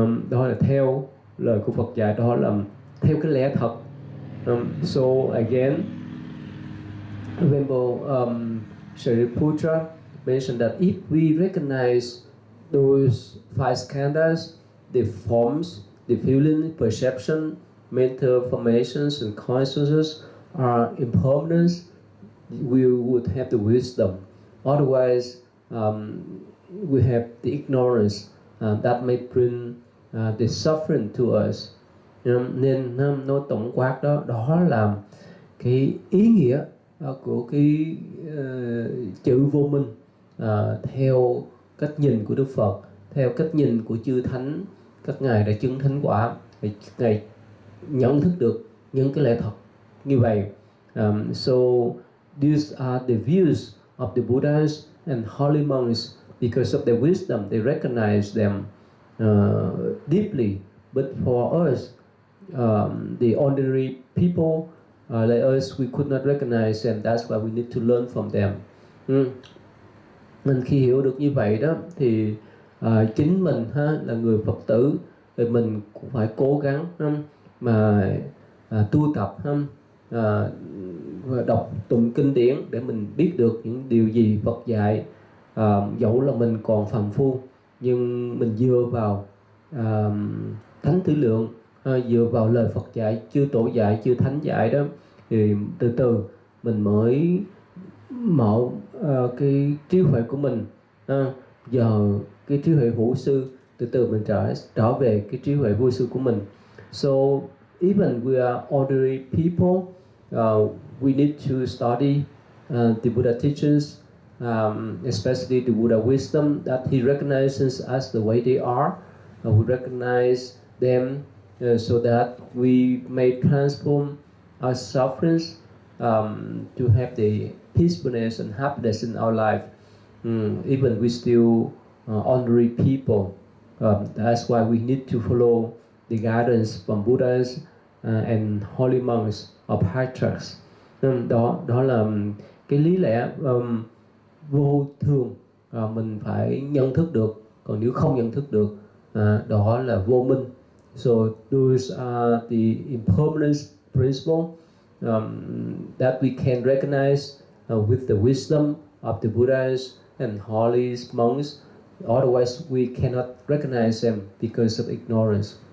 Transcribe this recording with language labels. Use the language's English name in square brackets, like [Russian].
[Vietnamese] Đó là theo lời của Phật dạy, đó là theo cái lẽ thật. [English] So again, Venerable Shariputra mentioned that if we recognize those 5 skandhas, the forms, the feeling, perception, mental formations and consciousness are impermanent, we would have the wisdom. Otherwise, we have the ignorance that may bring the suffering to us. [Vietnamese] Nên nói tổng quát đó là cái ý nghĩa của cái chữ vô minh. theo cách nhìn của Đức Phật, theo cách nhìn của chư thánh, các ngài đã chứng thánh quả, ngài nhận thức được những cái lẽ thật như vậy. [English] So these are the views of the Buddhas and holy monks. Because of their wisdom, they recognize them deeply. But for us, the ordinary people like us, we could not recognize them. That's why we need to learn from them. [Vietnamese] Nên khi hiểu được như vậy đó thì chính mình là người Phật tử thì mình cũng phải cố gắng mà tu tập và đọc tụng kinh điển để mình biết được những điều gì Phật dạy. Dẫu là mình còn phàm phu nhưng mình dựa vào thánh tư lượng, dựa vào lời Phật dạy, chư tổ dạy, chư thánh dạy đó, thì từ từ mình mới mở cái trí huệ của mình. Giờ cái trí huệ hữu sư, từ từ mình trở về cái trí huệ vô sư của mình. [English] So even we are ordinary people, we need to study the Buddha teachings, especially the Buddha wisdom that he recognizes us the way they are. We recognize them so that we may transform our sufferings to have the peacefulness and happiness in our life. Even we still ordinary people. That's why we need to follow the guidance from Buddhas and holy monks or patriarchs. [Vietnamese] Đó là cái lý lẽ vô thường, mình phải nhận thức được. Còn nếu không nhận thức được, đó là vô minh. [English] So those are the impermanence principle that we can recognize with the wisdom of the Buddhas and holy monks. Otherwise we cannot recognize them because of ignorance.